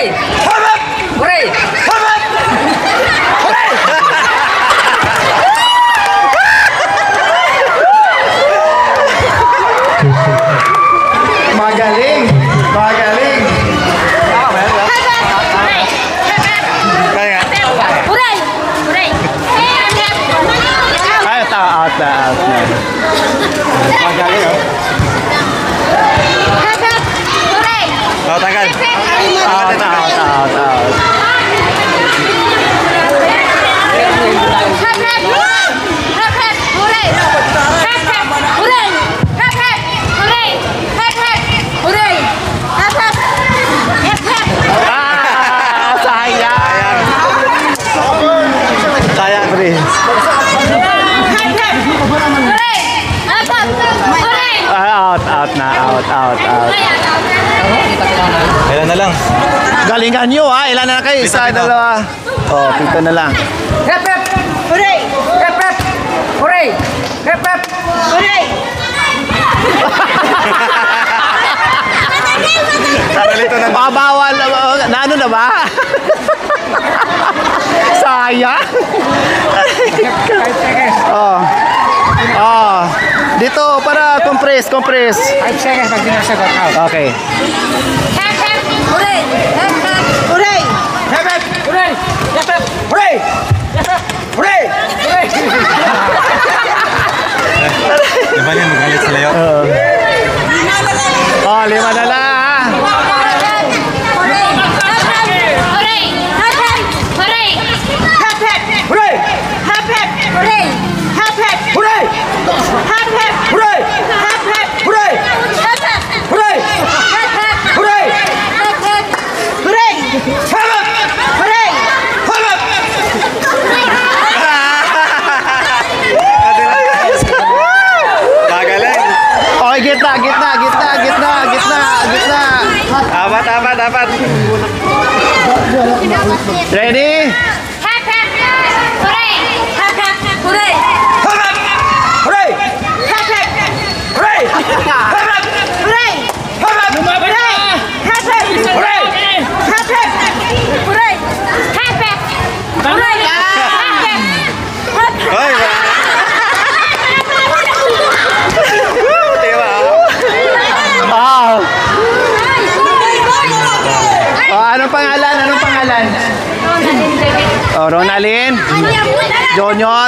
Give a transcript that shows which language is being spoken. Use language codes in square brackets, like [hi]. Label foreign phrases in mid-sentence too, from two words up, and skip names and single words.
[tl] Hooray! Magaling! Magaling! Kaya. [en] Hooray! Hooray! Hep hep [tl] Ay, out na. Magaling, oh. [en] hep hep hooray! [tl] Oh, tanggal. Out. [en] Hep hep hep hep hooray! Hep hep hooray! Hep hep hooray! Hep hep hooray! Hep hep hep hep [tl] Sayang! Kaya, Prince. [en] hep hep hooray! Hep hep hooray! [tl] Out na. Kailan na lang. Galingan nyo ha. Ilan na kayo? Isa, Pito. dalawa. Oh, pito na lang. [en] Hep hep! Hooray! Hep hep! Hooray! Hep hep! Hooray! [tl] Nalito na. Bawal na ano na ba? Sayang. Oh. Dito para compress. 5 seconds pag sinasagot. Okay. [en] Hep hep hooray! Hep hep Hooray! [tl] Di ba yan? Magalit sila yun. Oh, 5 na lang. [en] hooray! Hep hep hooray! Hep hep hooray! Hep hep! Hooray! Hep hep! Hooray! Hep hep! Hooray! Hep hep! Hooray! Hep hep! Hooray! Hep hep Hooray! hep hep Hooray! hep hep Hooray! [tl] Harap! [en] Hooray! [tl] Harap! Magaling! Okay, gitna. Apat. Ready? [en] hep hep hooray! Hep hep hooray! [tl] Harap! Hooray! [en] Hep hep! Hooray! Hooray! [tl] Harap! [en] Hooray! Hep hep! Hooray! Hep hep! Hooray! Hep hep hooray! Hep hep [tl] Hoy! Diba? Anong pangalan? Oh, Ronalyn? Junior?